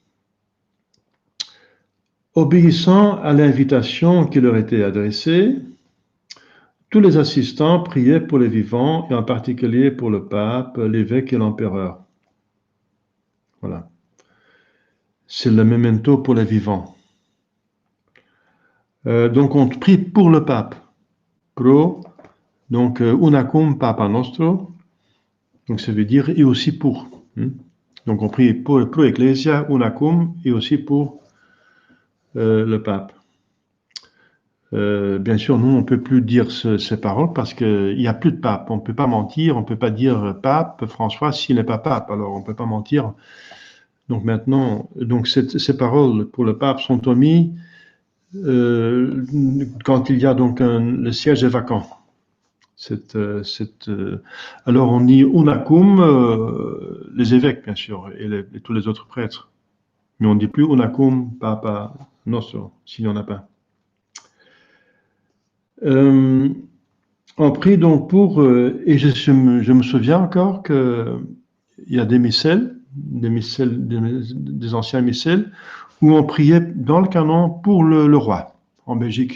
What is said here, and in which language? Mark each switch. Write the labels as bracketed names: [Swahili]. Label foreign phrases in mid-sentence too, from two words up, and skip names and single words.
[French] Obéissant à l'invitation qui leur était adressée, tous les assistants priaient pour les vivants, et en particulier pour le pape, l'évêque et l'empereur. Voilà. C'est le memento pour les vivants. Donc on prie pour le pape. [Latin] Pro, donc unacum papa nostro, [French] donc ça veut dire et aussi pour. Donc on prie pour [Latin] pro ecclesia, [French] unacum, et aussi pour le pape. Bien sûr, nous, on ne peut plus dire ces paroles parce qu'il n'y a plus de pape. On ne peut pas mentir, on ne peut pas dire pape François s'il n'est pas pape. Alors, on ne peut pas mentir. Donc maintenant, donc ces paroles pour le pape sont omises quand il y a donc le siège est vacant. Alors on dit unacum, les évêques bien sûr, et tous les autres prêtres. Mais on ne dit plus [Latin] unacum papa nostro, [French] s'il n'y en a pas. On prie donc pour, et je me souviens encore qu'il y a des missels, des anciens missels, où on priait dans le canon pour le roi, en Belgique.